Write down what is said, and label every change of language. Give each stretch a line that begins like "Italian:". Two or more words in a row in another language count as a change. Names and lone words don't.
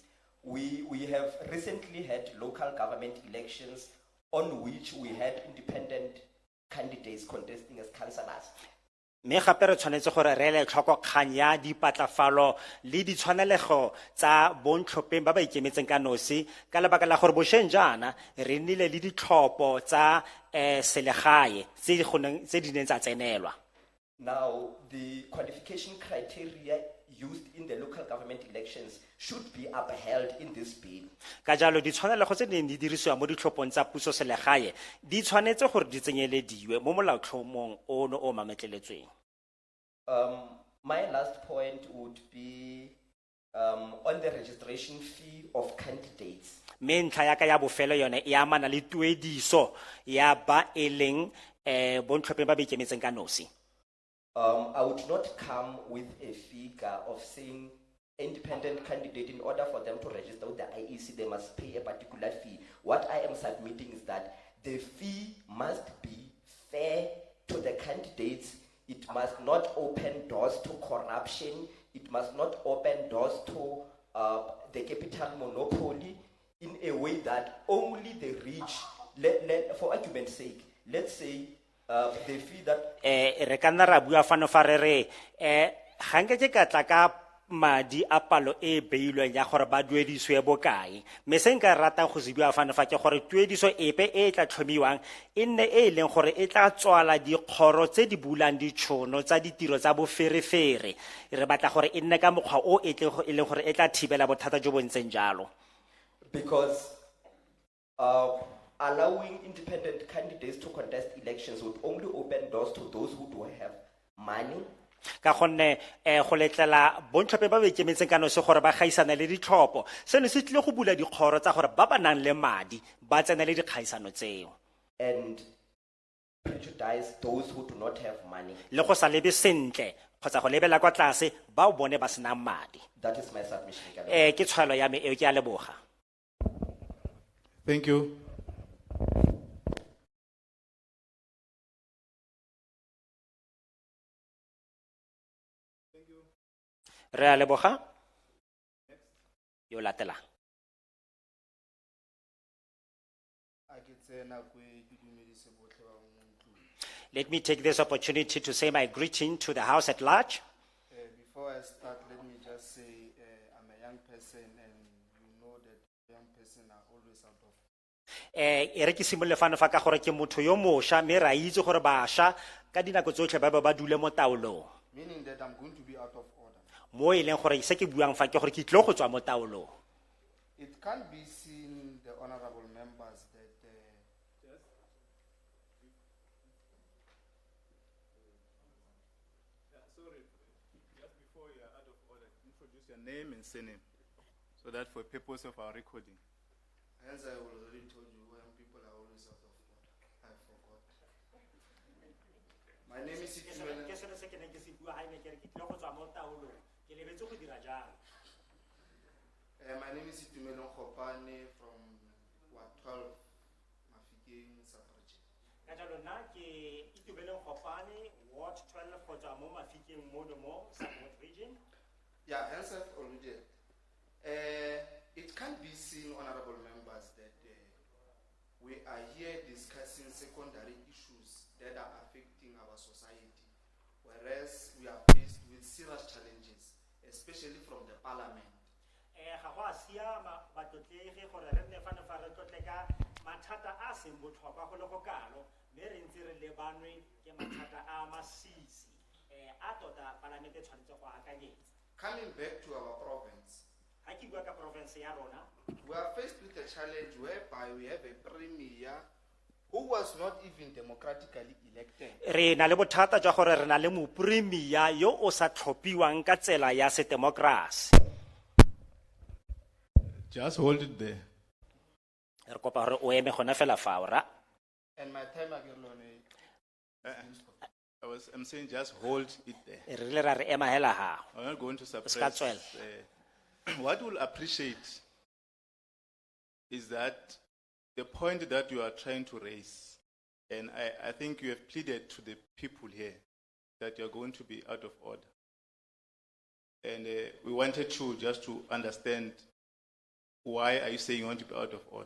English: We have recently had local government elections on which we had independent candidates contesting as councillors.
Tswana: Mme gape re tshwanetse gore re ele tlhoko kgang ya dipatlafalo le ditshwanelego tsa bontlhopheng ba ba ikemetseng ka nosi ka lebaka la gore bošeng jaana re nnile le ditlhopho tsa selegae tse di neng tsa tsenelwa.
English: Now, the qualification criteria used in the local government elections should be upheld in this bill.
Tswana: Ka jalo ditshwanelego tse di neng di dirisiwa mo ditlhophong tsa puso selegae di tshwanetse gore di tsenyelediwe mo molaotlhomong ono o mametleletsweng.
English: My last point would be on the registration fee of candidates.
Tswana: Me ntlha ya ka ya bofelo yone e amana le tuediso ya ba e leng bontlhopheng ba ba ikemetseng ka nosi.
English: I would not come with a figure of saying independent candidate, in order for them to register with the IEC, they must pay a particular fee. What I am submitting is that the fee must be fair to the candidates. It must not open doors to corruption. It must not open doors to the capital monopoly in a way that only the rich, for argument's sake, let's say the fee that
Tswana: Re ka nna ra bua fano fa re re ga nke ke ka tla ka madi a palo e beilweng ya gore ba duediswe bokae, mme se nka ratang go se bua fano fa ke gore tuediso epe e tla tlhomiwang e nne e leng gore e tla tswala dikgoro tse di bulang ditšhono tsa ditiro tsa boferefere. Re batla gore e nne ka mokgwa o e leng gore e tla thibela bothata jo bo ntseng jalo.
English: because allowing independent candidates to contest elections would only open doors to those who do have money.
Tswana: Ka gonne go letlela bontlhope ba ba ikemetseng ka nosi gore ba gaisana le ditlhopho, seno se tlile go bula dikgoro tsa gore ba ba nang le madi ba tsene le dikgaisano tseo,
English: And prejudice those who do not have money.
Tswana: le go sa lebe sentle kgotsa go lebela kwa tlase ba o bone ba senang madi.
English: That is my submission.
Tswana: Ke Ke tshwalo ya me eo, ke a leboga.
English: Thank you.
Tswana: Re a leboga. Yo latela.
English: Let me take this opportunity to say my greeting to the House at large. Before I start, let me just say I'm a young person, and you know that young person are always out of.
Tswana: E re ke simolole fano fa ka gore ke motho yo mošwa mme ra itse gore bašwa ka dinako tsotlhe ba ba dule mo taolong,
English: Meaning that I'm going to be out of order.
Tswana: mo e leng gore se ke buang fa ke gore ke tlile go tswa mo taolong.
English: It can't be seen, the honorable members, that Sorry, just before you are out of order, introduce your name and surname, so that for purpose of our recording. hence I already told you when people are always out of order. I forgot. My name is Itumela.
Tswana: Ke selo se ke neng ke se bua ha ne ke re ke tlile go tswa mo taolong, ke lebetse go dira jalo.
English: My name is Itumela Chhabane from Ward 12, Mahikeng, Safarji.
Tswana: Ka jalo nna ke Itumeleng Chhabane, Ward 12 go tswa mo Mahikeng mo
English: South region. Yeah, hence I've alluded. It can't be seen, honorable members, that we are here discussing secondary issues that are affecting our society, whereas we are faced with serious challenges, especially from the parliament.
Tswana: Ga go a siama batlotlegi gore re nne fane fa re tlotle ka mathata a seng botlhokwa go le go kalo, mme re ntse re lebanwe ke mathata a masisi a tota palamente tshwanetse go akanyetsa.
English: Coming back to our province,
Tswana: Ha ke bua ka province ya rona,
English: we are faced with a challenge whereby we have a premier who was not even democratically elected.
Tswana: re na le bothata jwa gore re na le mopremia yo o sa tlhophiwang ka tsela ya sedemokrasi.
English: Just hold it there.
Tswana: Re kopa gore o eme gona fela fao ra.
English: And my time again, I'm saying just hold it there.
Tswana: Re rile ra re ema hela ha.
English: I'm not going to suppress.
Tswana: Ska tswela.
English: What we'll appreciate is that the point that you are trying to raise, and I think you have pleaded to the people here that you're going to be out of order. And we wanted to just to understand why are you saying you want to be out of order.